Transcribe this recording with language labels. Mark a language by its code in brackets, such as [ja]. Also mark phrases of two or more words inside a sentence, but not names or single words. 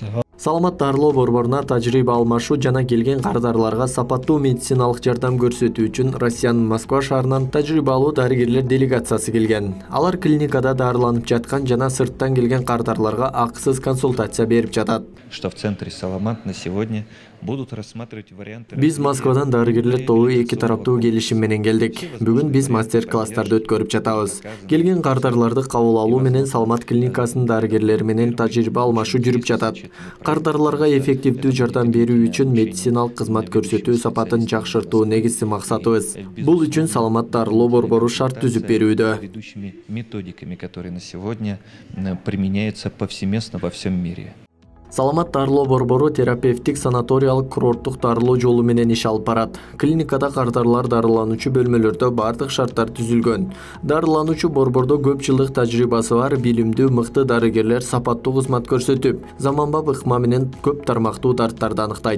[ky] Саламат дарылоо борборуна тажрыйба алмашуу жана келген кардарларга сапаттуу медициналык жардам көрсөтүү үчүн Россиянын Москва шаарынан тажрыйбалуу дарыгерлер делегациясы келген. Алар клиникада дарыланып жаткан жана сырттан келген кардарларга акысыз консультация берип жатат. [ru] Что в центре Саламат на сегодня будут рассматривать варианты. [ky] Биз Москвадан дарыгерлер тобу эки тараптуу келишим менен келдик. Бүгүн биз мастер-класстарды өткөрүп жатабыз. Келген кардарларды кабыл алуу менен Саламат клиникасынын дарыгерлери менен тажрыйба алмашуу жүрүп жатат. Кардарларга эффективдүү жардам берүү үчүн медициналык кызмат көрсөтүү сапатын жакшыртуу негизги максатыбыз. Бул үчүн Саламат дарылоо борбору шарт түзүп берүүдө. [ru] Ведущими методиками, которые на сегодня применяются повсеместно во всем мире. [ky] Саламат дарылоо борбору терапевтик санаториялык курорттук дарылоо жолу менен иш алып барат. Клиникада кардарлар дарылануучу бөлмөлөрдө бардык шарттар түзүлгөн. Дарылануучу борбордо көп жылдык тажрыйбасы бар билимдүү мыкты дарыгерлер сапаттуу кызмат көрсөтүп, заманбап ыкма менен көп тармактуу дарттарды аныктайт.